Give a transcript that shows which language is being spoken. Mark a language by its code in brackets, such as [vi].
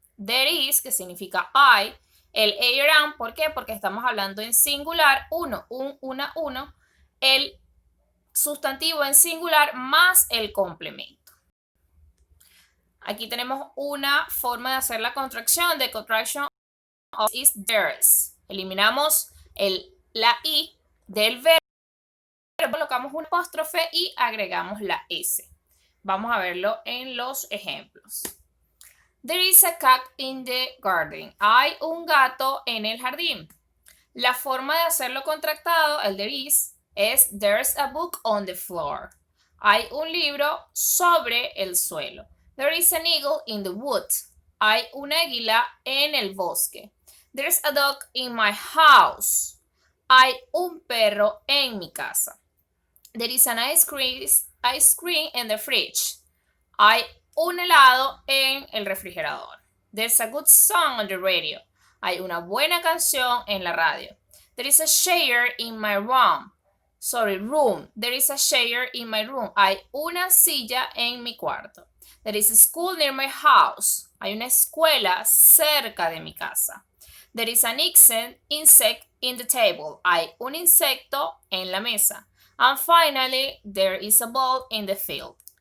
[es] There is, que significa hay. El ARN, ¿por qué? Porque estamos hablando en singular, uno, una, uno. El sustantivo en singular más el complemento. Aquí tenemos una forma de hacer la contracción. [en] The contraction of is theirs. [es] Eliminamos la I del verbo. Colocamos un apóstrofe y agregamos la S. Vamos a verlo en los ejemplos. [en] There is a cat in the garden. [es] Hay un gato en el jardín. La forma de hacerlo contractado, el there is, es [en] there's a book on the floor. [es] Hay un libro sobre el suelo. [en] There is an eagle in the woods. [es] Hay un águila en el bosque. [en] There's a dog in my house. [es] Hay un perro en mi casa. [en] There is an ice cream in the fridge. [es] Hay un helado en el refrigerador. [en] There's a good song on the radio. [es] Hay una buena canción en la radio. [en] There is a chair in my room. There is a chair in my room. [es] Hay una silla en mi cuarto. [en] There is a school near my house. [es] Hay una escuela cerca de mi casa. [en] There is an insect in the table. [es] Hay un insecto en la mesa. [en] And finally, there is a ball in the field.